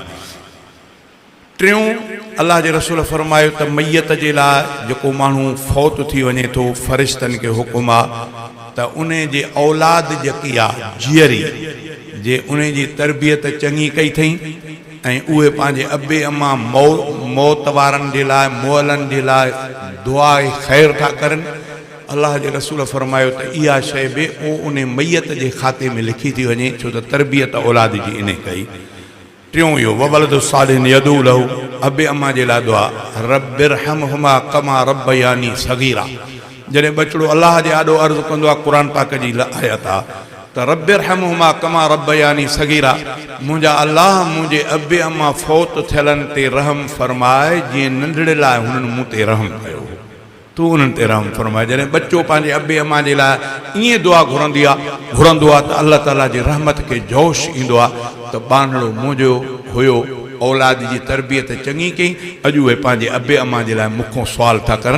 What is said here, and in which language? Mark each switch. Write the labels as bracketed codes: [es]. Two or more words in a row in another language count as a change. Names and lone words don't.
[sd] टियों अल्लाह जे रसूल फरमायो त मैयत जे लाइ जेको माण्हू फौत थी वञे थो फ़रिश्तनि खे हुकुम आहे त उन जे औलाद जेकी आहे जीअरी जे उन जी तरबियत चङी कई अथई ऐं उहे पंहिंजे अबे अम्मा मौत वारनि जे लाइ मुअलनि जे लाइ दुआ ख़ैर था करनि। अल्लाह जे रसूल फरमायो त इहा शइ बि उन मैयत जे खाते में लिखी थी वञे, छो त तरबियत औलाद जी इन कई। [ar] टियों इहो وولد صالح يدعو له, [sd] अबे अम्मा जे लाइ दुआ [ar] رب ارحمهما كما ربياني صغيرا. [sd] जॾहिं बचड़ो अल्लाह जे आॾो अर्ज़ु कंदो आहे क़ुरान पाक जी आयत आहे त [ar] رب ارحمهما كما ربياني صغيرا, [sd] मुंहिंजा अल्लाह मुंहिंजे अबे अम्मा फौत थियलनि ते रहम फरमाए जीअं नंढड़े लाइ हुननि मूं ते रहम कयो। त तू उन्हनि ते रहम फरमाए। जॾहिं बच्चो पंहिंजे अबे अम्मा जे लाइ ईअं दुआ घुरंदो आहे त अल्लाह ताला जी रहमत खे जोश ईंदो आहे त बानड़ो मुंहिंजो हुयो, औलाद जी तरबियत चङी कई, अॼु उहे पंहिंजे अबे अम्मा जे लाइ मूंखां सुवाल था करनि।